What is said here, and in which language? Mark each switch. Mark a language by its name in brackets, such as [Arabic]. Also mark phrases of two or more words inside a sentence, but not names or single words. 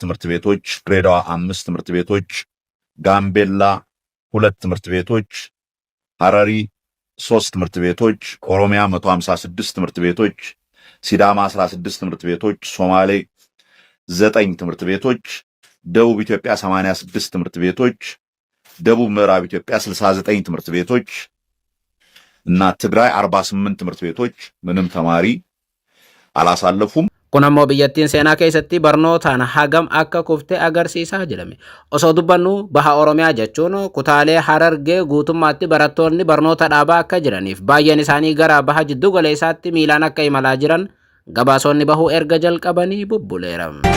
[Amharic] ትምህርት ቤቶች፣ ድሬዳዋ 5 ትምህርት ቤቶች፣ ጋምቤላ 2 ትምህርት ቤቶች፣ ሐረሪ 3 ትምህርት ቤቶች፣ ኦሮሚያ 156 ትምህርት ቤቶች፣ ሲዳማ 16 ትምህርት ቤቶች፣ ሶማሌ 9 ትምህርት ቤቶች፣ ደቡብ ኢትዮጵያ 86 ትምህርት ቤቶች፣ ደቡብ ምዕራብ ኢትዮጵያ 69 ትምህርት ቤቶች እና ትግራይ 48 ትምህርት ቤቶች ምንም ተማሪ አላሳለፉም። [Oromo] Kun ammoo biyyattiin seenaa keessatti barnootaan hagam akka kufte agarsiisaa jedhame. Osoo dubbannu baha Oromiyaa jechuun kutaalee Harargee guutummaatti barattoonni barnoota dhaabaa akka jiraniif baay'een isaanii gara baha jiddu galeessaatti miilaan akka imalaa jiran gabaasonni bahuu erga jalqabanii bubbuleera.